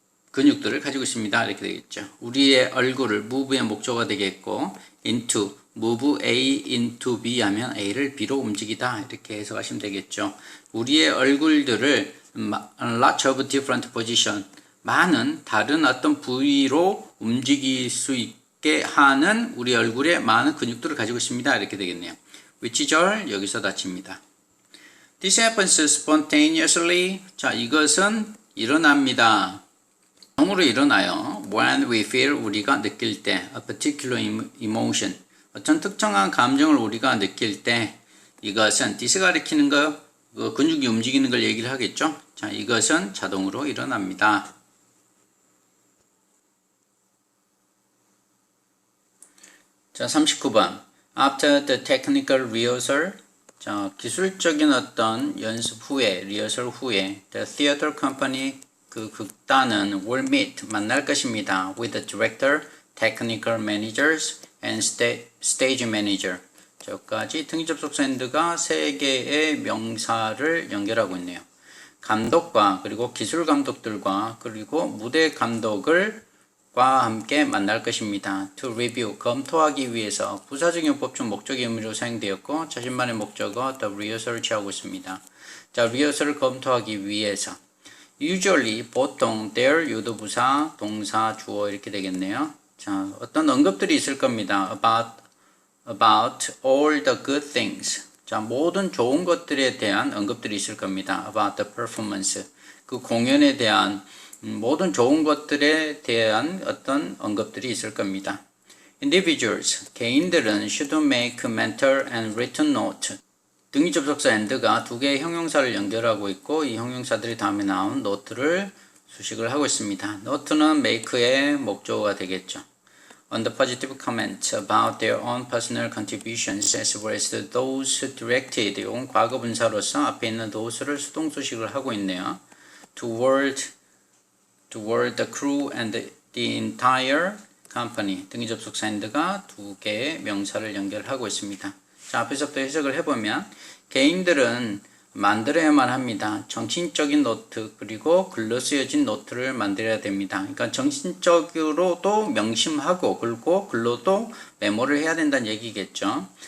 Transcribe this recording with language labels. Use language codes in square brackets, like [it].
[ko] 근육들을 가지고 있습니다. 이렇게 되겠죠. 우리의 얼굴을 move의 목조가 되겠고 into, [en] move A into B [ko] 하면 A를 B로 움직이다 이렇게 해석하시면 되겠죠. 우리의 얼굴들을 [en] lots of different position, [ko] 많은 다른 어떤 부위로 움직일 수 있게 하는 우리 얼굴에 많은 근육들을 가지고 있습니다. 이렇게 되겠네요. which절 여기서 닫힙니다. [en] This happens spontaneously. [ko] 자, 이것은 일어납니다. 자동으로 일어나요. [en] When we feel, [ko] 우리가 느낄 때, [en] a particular emotion, [ko] 어떤 특정한 감정을 우리가 느낄 때, 이것은 this가 가리키는 거, 근육이 움직이는 걸 얘기를 하겠죠. 자, 이것은 자동으로 일어납니다. 자, 39번. [en] After the technical rehearsal, [ko] 자, 기술적인 어떤 연습 후에, 리허설 후에, [en] the theater company, [ko] 그 극단은 [en] will meet, [ko] 만날 것입니다. [en] with the director, technical managers, and stage manager. [ko] 저까지 등기접속사 and가 세 개의 명사를 연결하고 있네요. 감독과 그리고 기술 감독들과 그리고 무대 감독을 과 함께 만날 것입니다. [en] To review, [ko] 검토하기 위해서 부사적용법 중 목적의 의미로 사용되었고 자신만의 목적어 the rehearsal을 취하고 있습니다. 자, rehearsal을 검토하기 위해서 usually, 보통, there, 유도부사, 동사, 주어 이렇게 되겠네요. 자, 어떤 언급들이 있을 겁니다. [en] about all the good things. [ko] 자, 모든 좋은 것들에 대한 언급들이 있을 겁니다. [en] about the performance. [ko] 그 공연에 대한 모든 좋은 것들에 대한 어떤 언급들이 있을 겁니다. [en] Individuals, [ko] 개인들은 [en] should make mental and written note. [ko] 등위 접속사 and가 두 개의 형용사를 연결하고 있고 이 형용사들이 다음에 나온 노트를 수식을 하고 있습니다. 노트는 make의 목적어가 되겠죠. [en] On the positive comments about their own personal contributions as well as those directed, [ko] 이건 과거 분사로서 앞에 있는 those를 수동수식을 하고 있네요. [en] toward the crew and the entire company. [ko] 등위 접속사 and가 두 개의 명사를 연결하고 있습니다. 자, 앞에서부터 해석을 해보면 개인들은 만들어야만 합니다. 정신적인 노트 그리고 글로 쓰여진 노트를 만들어야 됩니다. 그러니까 정신적으로도 명심하고 그리고 글로도 메모를 해야 된다는 얘기겠죠.